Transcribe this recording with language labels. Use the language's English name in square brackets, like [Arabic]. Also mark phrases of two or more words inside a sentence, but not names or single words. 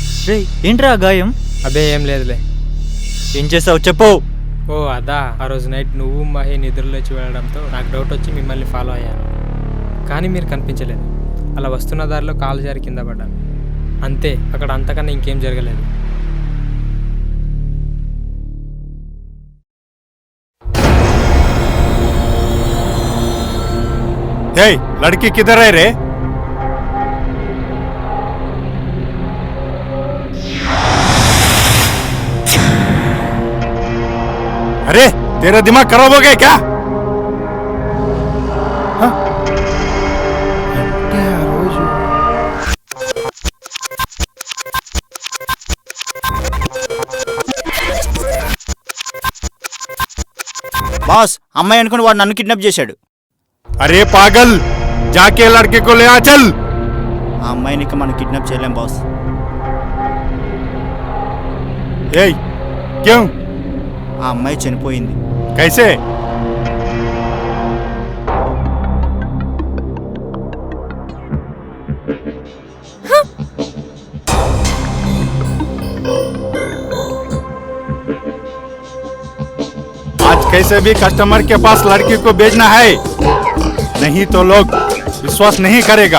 [Telugu] రే, ఏంట్రా ఆ గాయం? అదే ఏం లేదులే. ఏం చేసావు చెప్పు. ఓ అదా, ఆ రోజు నైట్ నువ్వు మహి నిద్రలోచి వెళ్ళడంతో నాకు డౌట్ వచ్చి మిమ్మల్ని ఫాలో అయ్యాను. కానీ మీరు కనిపించలేదు. అలా వస్తున్న దారిలో కాలు జారి కింద పడ్డాను. అంతే, అక్కడ అంతకన్నా ఇంకేం జరగలేదు. [Hindi] हे लड़की किधर है रे? अरे तेरा दिमाग खराब हो गया क्या? हाँ? [Telugu] బాస్, అమ్మాయి అనుకుని వాడు నన్ను కిడ్నాప్ చేశాడు. [Hindi] अरे पागल, जाके लड़के को ले आ चल। [Telugu] ఆ అమ్మాయిని ఇక మనం కిడ్నాప్ చేయలేం బాస్. [Hindi] ए, क्यों? [Telugu] ఆ అమ్మాయి చనిపోయింది. [Hindi] कैसे? आज कैसे भी कस्टमर के पास लड़की को भेजना है, नहीं तो लोग विश्वास नहीं करेगा।